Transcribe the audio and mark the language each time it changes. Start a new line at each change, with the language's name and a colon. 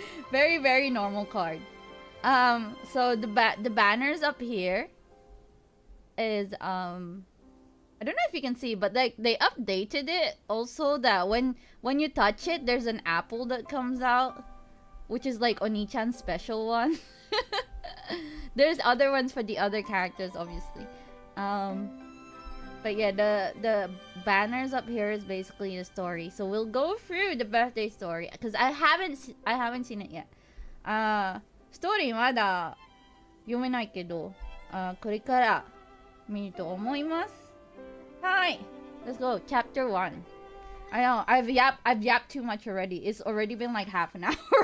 English: Very, very normal card. So the banners up here is I don't know if you can see, but like they updated it also that when you touch it, there's an apple that comes out, which is like Oni-chan's special one. There's other ones for the other characters, obviously. But yeah, the banners up here is basically a story. So we'll go through the birthday story because I haven't seen it yet.
Japanese: Story まだ読めないけど、これから見ると思います。はい、
English: let's go. Chapter 1. I know I've yapped too much already. It's already been like half an hour.